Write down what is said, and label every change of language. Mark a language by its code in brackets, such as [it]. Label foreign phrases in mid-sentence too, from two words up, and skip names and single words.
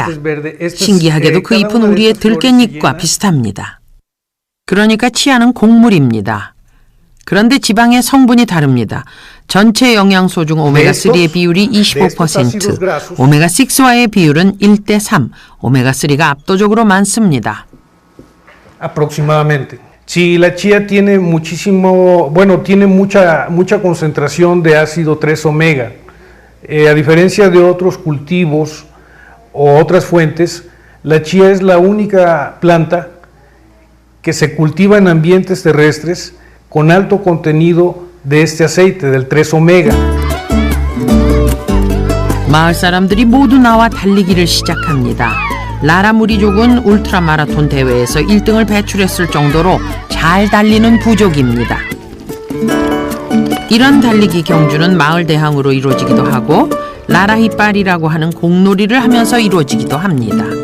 [ko] 신기하게도 그 잎은 우리의 들깻잎과 비슷합니다. 그러니까 치아는 곡물입니다. 그런데 지방의 성분이 다릅니다. 전체 영양소 중 오메가3의 비율이 25%, 오메가6와의 비율은 1:3, 오메가3가 압도적으로 많습니다. [es] Aproximadamente. Si la chía tiene muchísimo, bueno, tiene mucha concentración de ácido 3 omega. A diferencia de otros cultivos o otras fuentes, la chía es la única planta que se cultiva en ambientes terrestres con alto contenido de este aceite, del 3 omega. [ko] 마을 사람들이 모두 나와 달리기를 시작합니다. 라라무리족은 울트라마라톤 대회에서 1등을 배출했을 정도로 잘 달리는 부족입니다. 이런 달리기 경주는 마을 대항으로 이루어지기도 하고 라라히빨이라고 하는 공놀이를 하면서 이루어지기도 합니다.